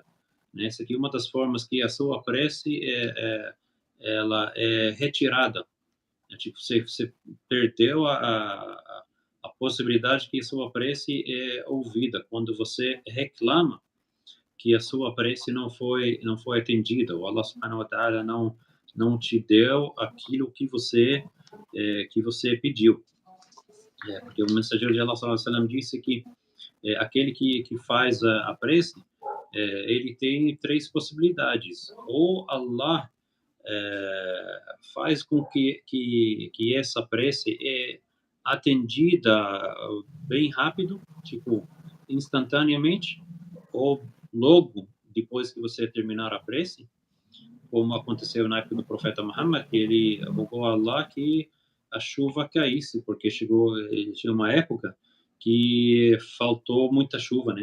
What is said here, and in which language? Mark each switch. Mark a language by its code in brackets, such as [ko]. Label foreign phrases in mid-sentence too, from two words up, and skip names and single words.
[pt] Essa aqui é uma das formas que a sua prece ela é retirada. Tipo, você perdeu a possibilidade que a sua prece é ouvida, quando você reclama que a sua prece não foi atendida, ou Allah [ar] سبحانه وتعالى [pt] não te deu aquilo que você pediu. Porque o mensageiro de Allah [ar] صلى الله عليه وسلم [pt] disse que aquele que faz a prece, ele tem três possibilidades. Ou Allah faz com que essa prece é atendida bem rápido, tipo, instantaneamente, ou logo depois que você terminar a prece, como aconteceu na época do profeta Muhammad, que ele rogou a Allah que a chuva caísse, porque tinha uma época que faltou muita chuva, né?